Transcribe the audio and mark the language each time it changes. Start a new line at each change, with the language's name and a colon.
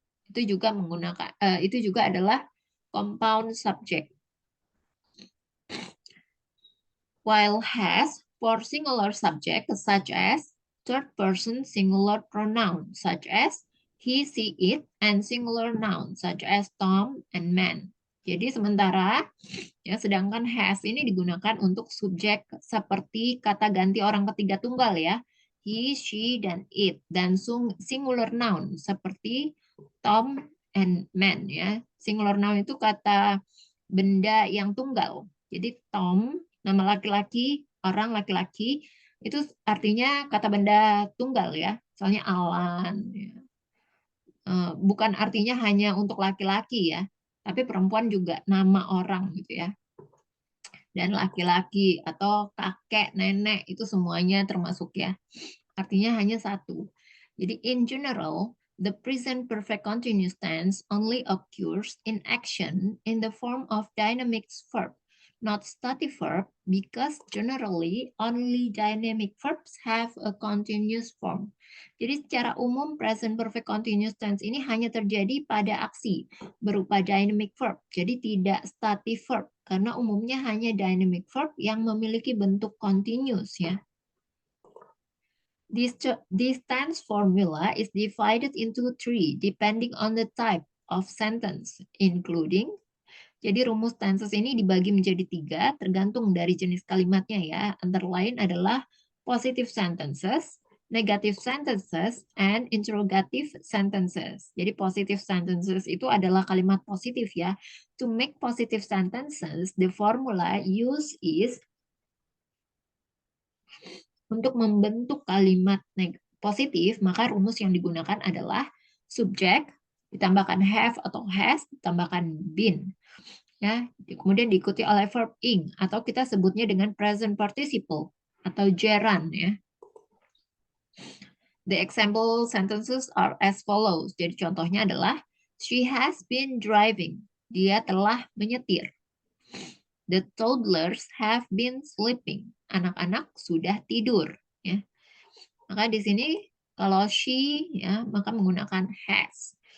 Indonesian: Itu juga menggunakan itu juga adalah compound subject.
English: While has for singular subject such as third person singular pronoun such as he, she, it, and singular noun such as Tom and man.
Indonesian: Jadi sementara ya sedangkan has ini digunakan untuk subjek seperti kata ganti orang ketiga tunggal ya. He, she, dan it dan singular noun seperti Tom and man ya. Singular noun itu kata benda yang tunggal. Jadi Tom nama laki-laki, orang laki-laki, itu artinya kata benda tunggal ya. Misalnya Alan. Ya. Bukan artinya hanya untuk laki-laki ya. Tapi perempuan juga nama orang gitu ya. Dan laki-laki atau kakek, nenek, itu semuanya termasuk ya. Artinya hanya satu.
English: Jadi in general, the present perfect continuous tense only occurs in action in the form of dynamic verb, not static verb, because generally only dynamic verbs have a continuous form.
Indonesian: Jadi secara umum present perfect continuous tense ini hanya terjadi pada aksi berupa dynamic verb. Jadi tidak static verb karena umumnya hanya dynamic verb yang memiliki bentuk continuous ya.
English: This tense formula is divided into three depending on the type of sentence, including.
Indonesian: Jadi rumus tenses ini dibagi menjadi tiga tergantung dari jenis kalimatnya ya. Antara lain adalah
English: positive sentences, negative sentences, and interrogative sentences.
Indonesian: Jadi positive sentences itu adalah kalimat positif ya.
English: To make positive sentences, the formula used is
Indonesian: untuk membentuk kalimat positif, maka rumus yang digunakan adalah subjek, ditambahkan have atau has, ditambahkan been. Ya, kemudian diikuti oleh verb ing atau kita sebutnya dengan present participle atau gerund ya.
English: The example sentences are as follows.
Indonesian: Jadi contohnya adalah
English: she has been driving.
Indonesian: Dia telah menyetir.
English: The toddlers have been sleeping.
Indonesian: Anak-anak sudah tidur ya. Maka di sini kalau she ya maka menggunakan has.